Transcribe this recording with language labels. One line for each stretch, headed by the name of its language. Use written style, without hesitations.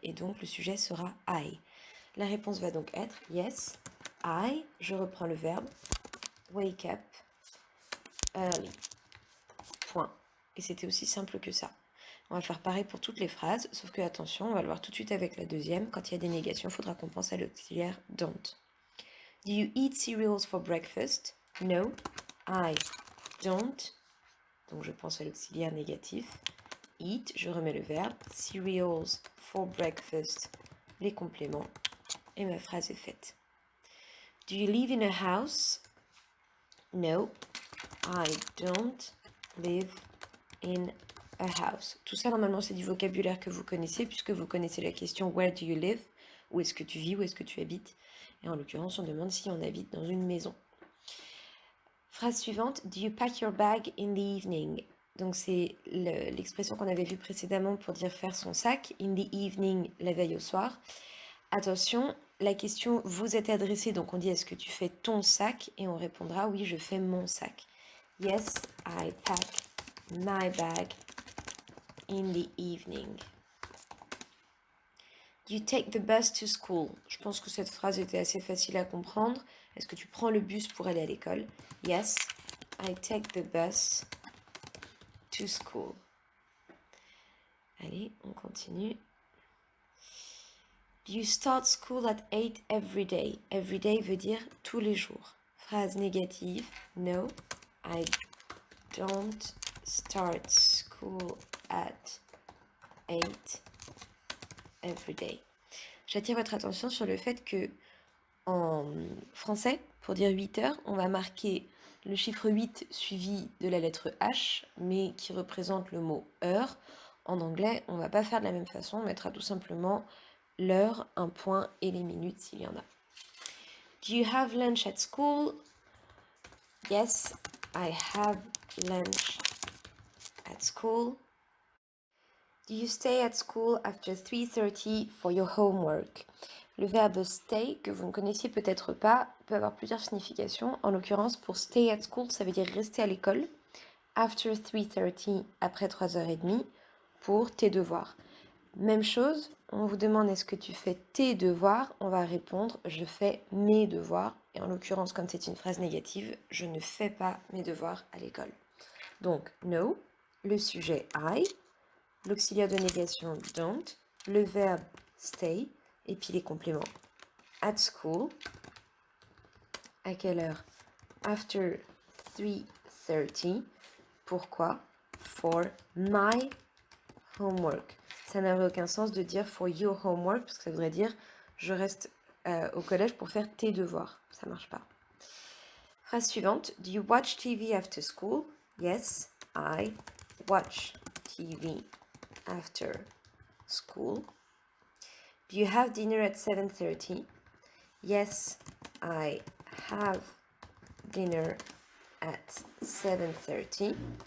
French: Et donc, le sujet sera I. La réponse va donc être
English: yes, I.
French: Je reprends le verbe
English: wake up early.
French: Point. Et c'était aussi simple que ça. On va faire pareil pour toutes les phrases, sauf que attention, on va le voir tout de suite avec la deuxième. Quand il y a des négations, il faudra qu'on pense à l'auxiliaire don't.
English: Do you eat cereals for breakfast? No, I don't.
French: Donc je pense à l'auxiliaire négatif. Eat, je remets le verbe.
English: Cereals for breakfast,
French: les compléments. Et ma phrase est faite.
English: Do you live in a house? No, I don't live in a house.
French: Tout ça, normalement, c'est du vocabulaire que vous connaissez, puisque vous connaissez la question
English: Where do you live?
French: Où est-ce que tu vis? Où est-ce que tu habites? Et en l'occurrence, on demande si on habite dans une maison. Phrase suivante.
English: Do you pack your bag in the evening?
French: Donc, c'est l'expression qu'on avait vue précédemment pour dire faire son sac.
English: In the evening,
French: la veille au soir. Attention, la question vous est adressée, donc on dit est-ce que tu fais ton sac? Et on répondra oui, je fais mon sac.
English: Yes, I pack my bag in the evening. You take the bus to school.
French: Je pense que cette phrase était assez facile à comprendre. Est-ce que tu prends le bus pour aller à l'école?
English: Yes, I take the bus to school.
French: Allez, on continue.
English: You start school at 8 every day. Every day
French: veut dire tous les jours. Phrase négative.
English: No, I don't start school at 8 every day.
French: J'attire votre attention sur le fait que en français, pour dire 8 heures, on va marquer le chiffre 8 suivi de la lettre H, mais qui représente le mot heure. En anglais, on ne va pas faire de la même façon, on mettra tout simplement l'heure, un point et les minutes s'il y en a.
English: Do you have lunch at school? Yes, I have lunch at school. Do you stay at school after 3:30 for your homework?
French: Le verbe stay, que vous ne connaissiez peut-être pas, peut avoir plusieurs significations. En l'occurrence, pour
English: stay at school,
French: ça veut dire rester à l'école.
English: After 3:30,
French: après 3h30, pour tes devoirs. Même chose, on vous demande est-ce que tu fais tes devoirs? On va répondre je fais mes devoirs. Et en l'occurrence, comme c'est une phrase négative, je ne fais pas mes devoirs à l'école. Donc,
English: no,
French: le sujet I, l'auxiliaire de négation don't, le verbe stay, et puis les compléments.
English: At school,
French: à quelle heure?
English: After 3:30.
French: Pourquoi?
English: For my homework.
French: Ça n'aurait aucun sens de dire
English: for your homework,
French: parce que ça voudrait dire je reste au collège pour faire tes devoirs. Ça marche pas. Phrase suivante.
English: Do you watch TV after school? Yes, I watch TV after school. Do you have dinner at 7:30? Yes, I have dinner at 7:30.